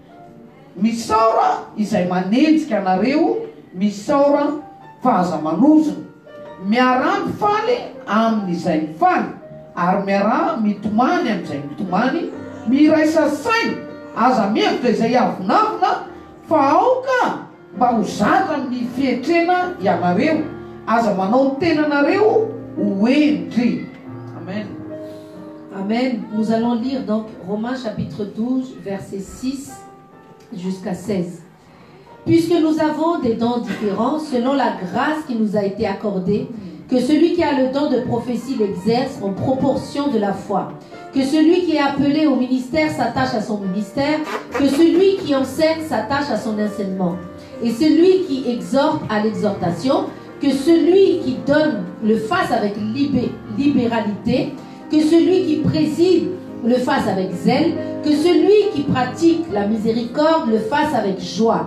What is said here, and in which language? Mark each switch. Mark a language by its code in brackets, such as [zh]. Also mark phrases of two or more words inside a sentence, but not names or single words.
[mg] Misaora izay manenjika anareo, misaora fahaza-manozona, miarampy faly amin'izay mifaly, ary miara mitomany amin'izay mitomany, miraisa saina aza mihevitra izay avonavona, fa aoka mba ho zatra amin'ny fietrena ianareo, aza manao ny tenanareo ho endry. Amen. Amen. [fr] Nous allons lire donc Romains chapitre 12, verset 6 jusqu'à 16. Puisque nous avons des dons différents selon la grâce qui nous a été accordée, que celui qui a le don de prophétie l'exerce en proportion de la foi, que celui qui est appelé au ministère s'attache à son ministère, que celui qui enseigne s'attache à son enseignement, et celui qui exhorte à l'exhortation, que celui qui donne le fasse avec libéralité, que celui qui préside le fasse avec zèle, que celui qui pratique la miséricorde le fasse avec joie.